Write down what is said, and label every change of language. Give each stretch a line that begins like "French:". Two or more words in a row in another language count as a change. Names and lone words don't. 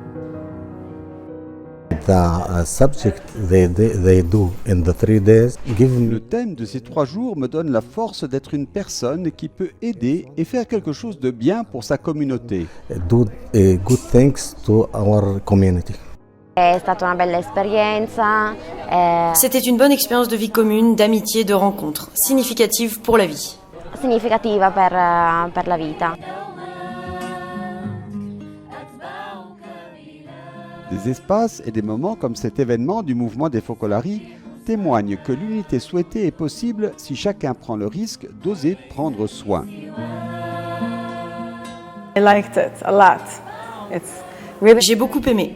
French: Le thème de ces 3 jours me donne la force d'être une personne qui peut aider et faire quelque chose de bien pour sa communauté. C'était une bonne expérience de vie commune, d'amitié, de rencontre, significative pour la vie.
Italian: Significativa per la vita.
French: Des espaces et des moments comme cet événement du mouvement des Focolari témoignent que l'unité souhaitée est possible si chacun prend le risque d'oser prendre soin.
English: I liked it a lot. It's really
French: J'ai beaucoup aimé.